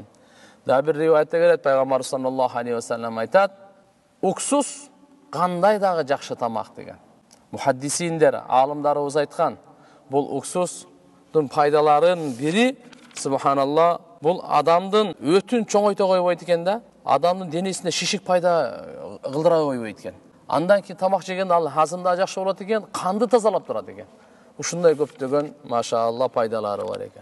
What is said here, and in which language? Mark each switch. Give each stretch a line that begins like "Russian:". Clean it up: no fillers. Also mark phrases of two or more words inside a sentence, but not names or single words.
Kyrgyz: Да бир риваятта келет, Пайгамбар саллаллаху алейхи вассалам айтат, уксус кандай дагы жакшы тамак деген. Мухаддисиндер, алымдарыбыз айткан, бул уксустун пайдаларын бири, субханалла, бул адамдын өтүн чоңойто койбойт экен да, адамдын денесине шишик пайда кылдыра койбойт экен.
Kazakh: Андан кейін тамақ жеген ал hazımda жақсы болады екен, қанды тазалап тұрады екен.
Kyrgyz: Ушундай көптөгөн машаалла пайдалары бар екен.